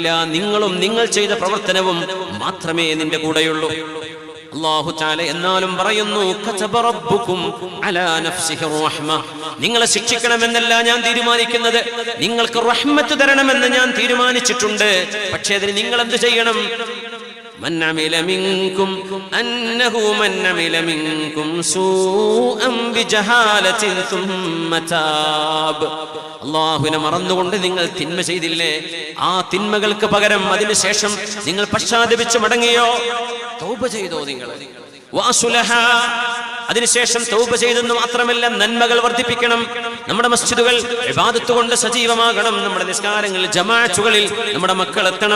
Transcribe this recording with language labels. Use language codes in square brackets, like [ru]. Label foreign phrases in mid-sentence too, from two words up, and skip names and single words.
[ml] നിങ്ങളും നിങ്ങൾ ചെയ്ത പ്രവർത്തനവും മാത്രമേ നിന്റെ കൂടെയുള്ളൂ. [ar] الله تعالى [ml] എന്നാലും പറയുന്നു, [ar] كتب ربكم على نفسه رحمة. [ml] നിങ്ങളെ ശിക്ഷിക്കണമെന്നല്ല ഞാൻ തീരുമാനിക്കുന്നത്, നിങ്ങൾക്ക് റഹ്മത്ത് തരണമെന്ന് ഞാൻ തീരുമാനിച്ചിട്ടുണ്ട്. പക്ഷേ അതിന് നിങ്ങൾ എന്ത് ചെയ്യണം? [ar] من عمل منكم أنه من عمل منكم سوءا بجهالة ثم تاب. [ml] അല്ലാഹുവിനെ മറന്നുകൊണ്ട് നിങ്ങൾ തിന്മ ചെയ്തില്ലേ, ആ തിന്മകൾക്ക് പകരം അതിനുശേഷം നിങ്ങൾ പശ്ചാത്തപിച്ച് മടങ്ങിയോ, തൗബ ചെയ്തോ നിങ്ങൾ, വഅസ്ലഹ, അതിനുശേഷം തൗബ ചെയ്തെന്ന് മാത്രമല്ല നന്മകൾ വർദ്ധിപ്പിക്കണം. നമ്മുടെ മസ്ജിദുകൾ ഇബാദത്ത് കൊണ്ട് സജീവമാകണം. നമ്മുടെ നിസ്കാരങ്ങളിൽ ജമാഅത്തുകളിൽ നമ്മുടെ മക്കൾ എത്തണം.